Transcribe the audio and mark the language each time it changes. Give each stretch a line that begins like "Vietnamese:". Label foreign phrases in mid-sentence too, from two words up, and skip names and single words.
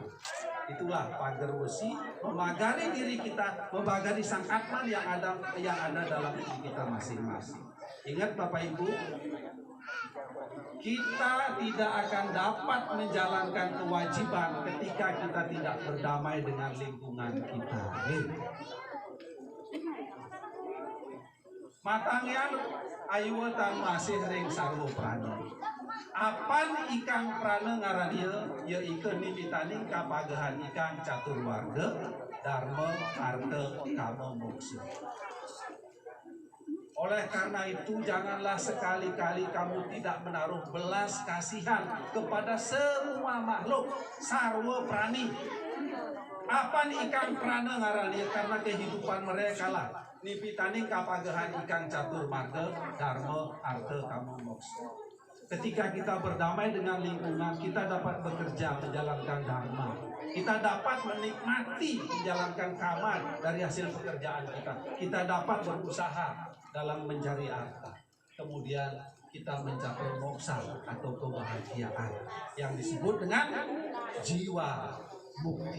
Indonesian: Itulah pagar besi, memagari diri kita, memagari sang Atman yang ada dalam diri kita masing-masing. Ingat Bapak Ibu, kita tidak akan dapat menjalankan kewajiban ketika kita tidak berdamai dengan lingkungan kita.
Kawi: Matangian ayutan masih ring sarwo prana. Apan ikang prana ngaranil ya ike nimitaning kapagahan ikang catur warga dharma arta kama moksa.
Indonesian: Oleh karena itu janganlah sekali-kali kamu tidak menaruh belas kasihan kepada semua makhluk
Kawi: sarwa prani. Apa ikan prana ngarani,
Indonesian: karena kehidupan mereka lah
Kawi: nipitaning kapagahan ikan catur marga dharma arta kama moksa.
Indonesian: Ketika kita berdamai dengan lingkungan, kita dapat bekerja menjalankan dharma. Kita dapat menikmati menjalankan kama dari hasil pekerjaan kita. Kita dapat berusaha dalam mencari harta. Kemudian kita mencapai moksa atau kebahagiaan yang disebut dengan jiwa mukti.